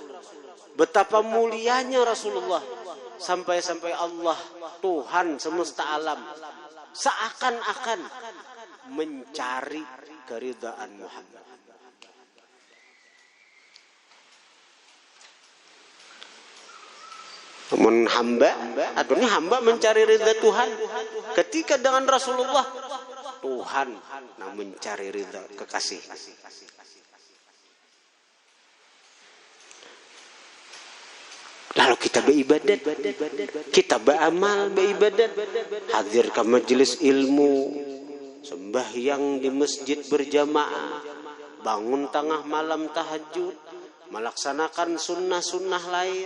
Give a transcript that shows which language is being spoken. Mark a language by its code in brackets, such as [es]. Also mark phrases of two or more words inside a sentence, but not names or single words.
[id] Betapa mulianya Rasulullah. Sampai-sampai Allah, Tuhan semesta alam, seakan-akan mencari keridhaan Muhammad. Namun hamba mencari ridha Tuhan. Ketika dengan Rasulullah, Tuhan mencari ridha kekasih. Lalu kita beribadat, kita beramal, beribadat, hadir ke majelis ilmu, sembahyang di masjid berjamaah, bangun tengah malam tahajud, melaksanakan sunnah-sunnah lain.